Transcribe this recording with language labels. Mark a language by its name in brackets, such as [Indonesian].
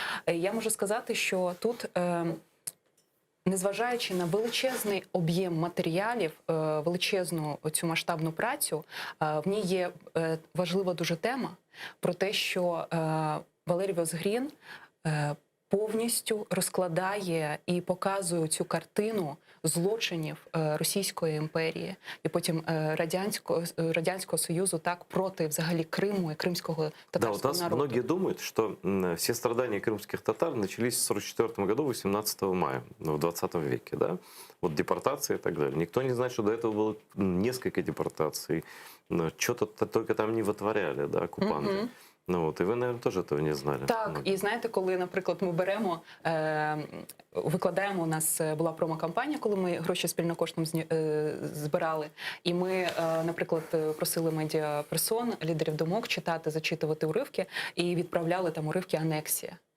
[Ukrainian] Я можу сказати, що тут, незважаючи на величезний об'єм матеріалів, величезну цю масштабну працю, в ній є важлива дуже тема про те, що Валерій Возгрін повністю розкладає і показує цю картину злочинів Російської імперії і потім Радянського Союзу так проти взагалі Криму і кримського [Russian] Да, [Ukrainian] татарського [Russian] вот [Ukrainian] народу. [Russian] многие думают, что все страдания крымских татар начались в 1944 году, 18 мая, в 20 веке, да? Вот депортации и так далее. Никто не знает, что до этого было несколько депортаций, что-то только там не вытворяли, да, оккупанты. Ну вот, и вы, наверное, тоже этого не знали. [Ukrainian] Так, і знаєте, коли, наприклад, ми беремо, викладаємо, у нас була промо-кампанія, коли ми гроші спільно коштом збирали, і ми, наприклад, просили медіаперсон, лідерів думок читати, зачитувати уривки, і відправляли там уривки «Анексія».